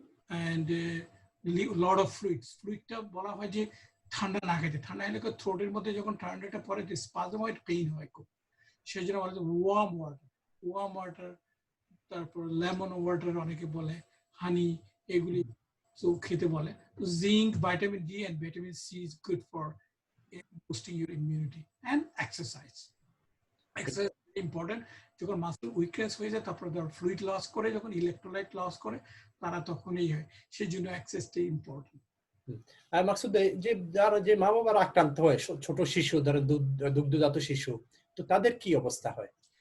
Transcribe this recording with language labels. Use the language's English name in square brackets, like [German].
[Bangla] And lot of ফ্লুইডটা বলা হয় যে ঠান্ডা না খেতে, ঠান্ডা হলে থ্রোটের মধ্যে যখন ঠান্ডাটা পরে স্পাজময়েড পেইন হয় খুব, সেই জন্য বলা যায় ওয়ার্ম ওয়াটার, তারপর লেমন ওয়াটার অনেকে বলে, হানি, এগুলি তো খেতে বলে। [English] Zinc, vitamin D and vitamin C is good for boosting your immunity and exercise. Exercise is important. [Bangla] যখন মাসল উইকনেস হয়ে যায়, তারপর ফ্লুইড লস করে, যখন ইলেকট্রোলাইট লস করে, তারা তখনই হয়, সেই জন্য এক্সারসাইজটা ইম্পর্টেন্ট। আর মাকসুদ, যে যারা যে মা বাবার আক্রান্ত হয়, ছোট শিশু, ধরো দুগ্ধজাত শিশু, তো তাদের কি অবস্থা হয়?